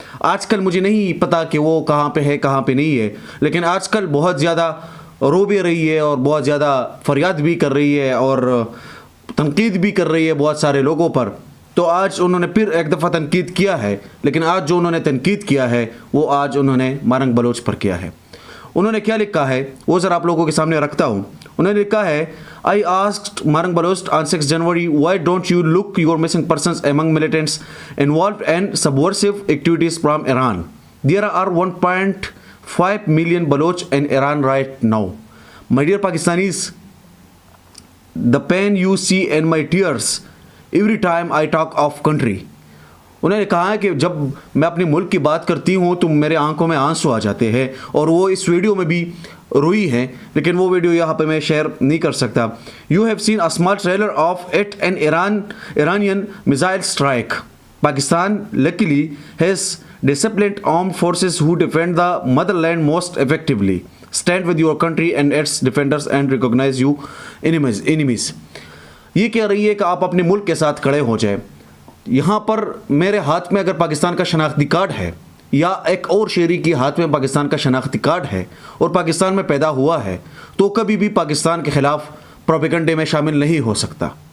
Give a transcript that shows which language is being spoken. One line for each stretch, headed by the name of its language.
Urdu: آج کل مجھے نہیں پتا کہ وہ کہاں پہ ہے کہاں پہ نہیں ہے, لیکن آج کل بہت زیادہ رو بھی رہی ہے اور بہت زیادہ فریاد بھی کر رہی ہے اور تنقید بھی کر رہی ہے بہت سارے لوگوں پر. تو آج انہوں نے پھر ایک دفعہ تنقید کیا ہے, لیکن آج جو انہوں نے تنقید کیا ہے وہ آج انہوں نے مارنگ بلوچ پر کیا ہے. انہوں نے کیا لکھا ہے وہ ذرا آپ لوگوں کے سامنے رکھتا ہوں. انہوں نے لکھا ہے
English: I asked Marang Baloch on 6 January why don't you look your missing persons among militants involved in subversive activities from Iran. There are 1.5 million Baloch in Iran right now. My dear Pakistanis, the pain you see in my tears every time I talk of country.
Urdu: انہوں نے کہا ہے کہ جب میں اپنے ملک کی بات کرتی ہوں تو میرے آنکھوں میں آنسو آ جاتے ہیں اور وہ اس ویڈیو میں بھی روئی ہے, لیکن وہ ویڈیو یہاں پہ میں شیئر نہیں کر سکتا.
English: You have seen a small trailer of it an Iranian missile strike. Pakistan luckily has disciplined armed forces who defend the motherland most effectively. Stand with your country and its defenders and recognize you enemies.
Urdu: یہ کہہ رہی ہے کہ آپ اپنے ملک کے ساتھ کھڑے ہو جائیں. یہاں پر میرے ہاتھ میں اگر پاکستان کا شناختی کارڈ ہے یا ایک اور شہری کی ہاتھ میں پاکستان کا شناختی کارڈ ہے اور پاکستان میں پیدا ہوا ہے تو کبھی بھی پاکستان کے خلاف پروپیگنڈے میں شامل نہیں ہو سکتا.